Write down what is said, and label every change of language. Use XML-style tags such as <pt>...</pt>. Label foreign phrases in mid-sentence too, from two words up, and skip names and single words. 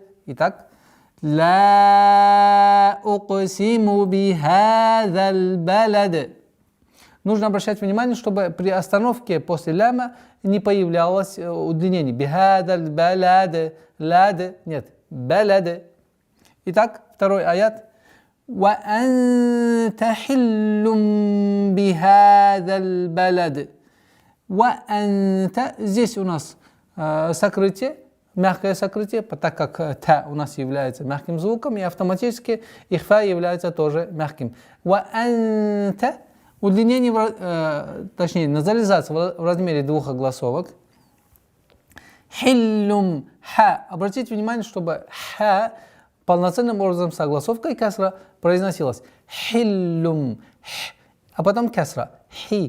<ar>لا أقسم بهذا البلد.</ar> <ru>Нужно обращать внимание, чтобы при остановке после ляма не появлялось удлинение.</ru> <ar>بهذا البلد, лад, нет, балад.</ar> <ru>Итак, второй аят.</ru> <ar>وأنت حل بهذا البلد. وأنت.</ar> <ru>Здесь у нас сокрытие, мягкое сокрытие, так как та у нас является мягким звуком, и автоматически ихфа является тоже мягким.</ru> <ar>وأنت.</ar> <ru>Удлинение, точнее, назализация в размере 2 огласовок.</ru> <ar>Хиллум ха.</ar> <ru>Обратите внимание, чтобы ха полноценным образом с огласовкой касра произносилась. Хиллум. А потом касра. Хи.</ru>